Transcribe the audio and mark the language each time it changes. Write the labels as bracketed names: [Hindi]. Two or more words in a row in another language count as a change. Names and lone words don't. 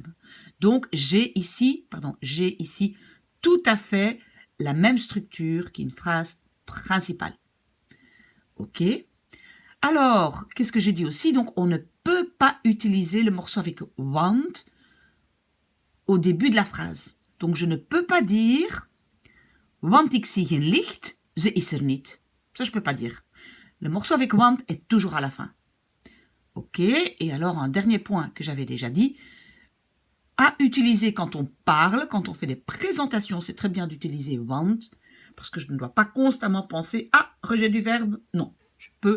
[French] Donc, j'ai ici tout à fait la même structure qu'une phrase principale. OK? Alors, qu'est-ce que j'ai dit aussi? Donc, on ne peut pas utiliser le morceau avec want au début de la phrase. Donc, je ne peux pas dire [Dutch] want ik zie geen licht, ze is er niet. [French] Ça, je ne peux pas dire. Le morceau avec want est toujours à la fin. OK, et alors un dernier point que j'avais déjà dit, à utiliser quand on parle, quand on fait des présentations, c'est très bien d'utiliser want, parce que je ne dois pas constamment penser, ah, rejet du verbe, non, je peux.